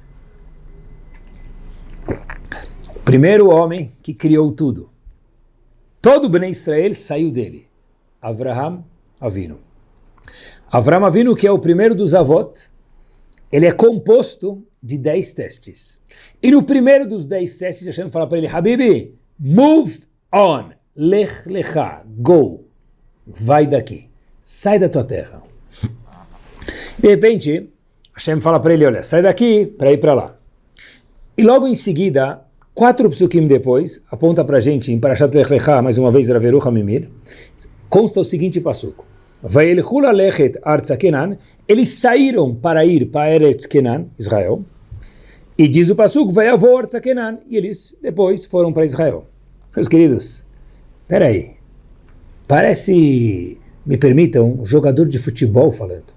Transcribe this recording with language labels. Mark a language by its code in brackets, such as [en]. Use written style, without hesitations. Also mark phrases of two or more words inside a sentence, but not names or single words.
[pt] O primeiro homem que criou tudo. Todo o [he] בני ישראל [pt] saiu dele. [he] אברהם אבינו. אברהם אבינו, [pt] que é o primeiro dos avot, ele é composto de 10 testes. E no primeiro dos 10 testes, Hashem fala para ele, [en] Habibi, move on, [he] לך לך, [pt] go, vai daqui, sai da tua terra. De repente, Hashem fala para ele, olha, sai daqui para ir para lá. E logo em seguida, 4 psukim depois, aponta para a gente em [he] פרשת לך לך, [pt] mais uma vez, Rav Yerucham Mimir, consta o seguinte passuco. [he] וילכו ללכת ארצה כנען, [pt] eles saíram para ir para [he] ארץ כנען, [pt] Israel, e diz o passuco, [he] ויבואו ארצה כנען, [pt] e eles depois foram para Israel. Meus queridos, peraí, parece, me permitam, um jogador de futebol falando.